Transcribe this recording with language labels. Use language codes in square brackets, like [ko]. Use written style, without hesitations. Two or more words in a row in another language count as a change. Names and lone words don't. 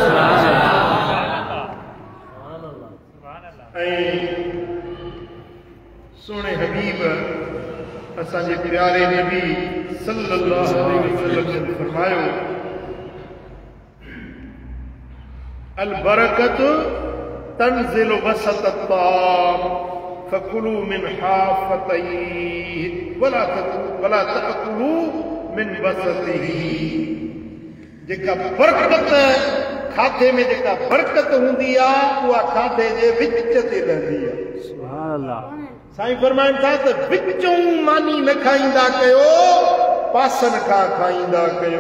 [sd] ऐं सोने हबीब असांजे प्यारे नबी [ar] صلى الله عليه وسلم [sd] ने फरमायो, [ar] البركة تنزل وسط الطعام فكلوا من حافتيه ولا تأكلوا من وسطه. [sd] जेका बरकत खाधे में जेका बरकत हूंदी आहे उहा खाधे जे विच ते रहंदी आहे। [ar] سبحان الله. [sd] साईं फरमाइनि था त विचों मानी न खाईंदा कयो, पासन खां खाईंदा कयो।